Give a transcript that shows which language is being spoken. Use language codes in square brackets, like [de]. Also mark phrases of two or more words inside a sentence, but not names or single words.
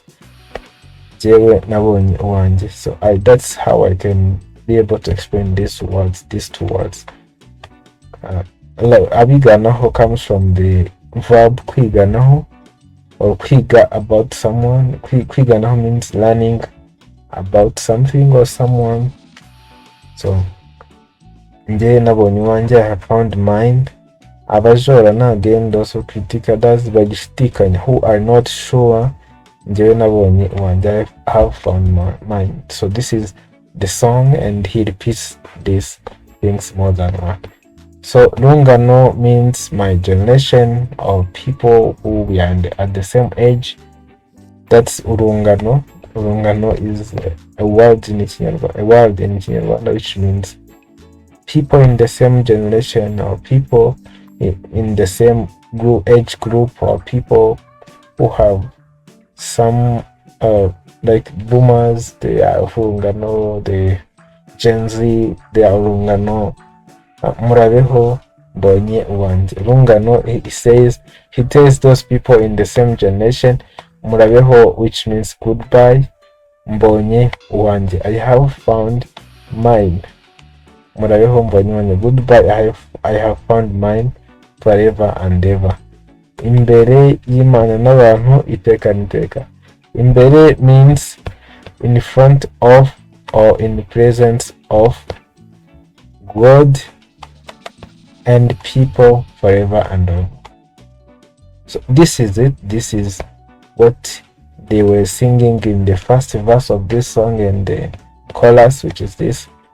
[en] So that's how I can be able to explain these two words. Abiganaho comes from the verb kwiganaho, or kwiga about someone. Kwiganaho means learning about something or someone. [rn] So nje nabonye wanje, [en] I have found mine. [rn] Abajora na [en] again those who critique others bagishidikanya, who are not sure. [rn] Nje nabonye wanje, [en] I have found mine. So this is the song and he repeats these things more than one. So Rungano means my generation, or people who we are at the same age. That's Urungano. Urungano is a word in Kinyarwanda, which means people in the same generation, or people in the same age group, or people who have some like boomers, they are Urungano, the Gen Z, they are Urungano. [rn] Murabeho mbonye uwanje. Rungano, [en] he tells those people in the same generation. Murabeho, which means goodbye. [rn] Mbonye uwanje, [en] I have found mine. [rn] Murabeho mbonye uwanje, [en] goodbye, I have found mine forever and ever. [rn] Imbere y'Imana n'abantu iteka n'iteka. [en] Imbere means in front of, or in the presence of God and people forever and ever. So this is it. This is what they were singing in the first verse of this song and the chorus, which is this.